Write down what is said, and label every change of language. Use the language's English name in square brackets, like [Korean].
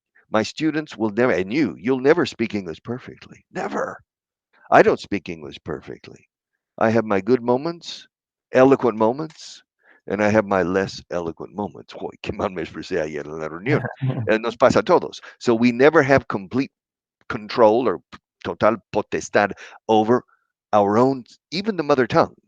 [English] My students will never, and you'll never speak English perfectly. Never. I don't speak English perfectly. I have my good moments, eloquent moments, and I have my less eloquent moments. [Spanish] Uy, qué mal me expresé ayer en la reunión. Nos pasa a todos. [English] So we never have complete control or total potestad over our own, even the mother tongue.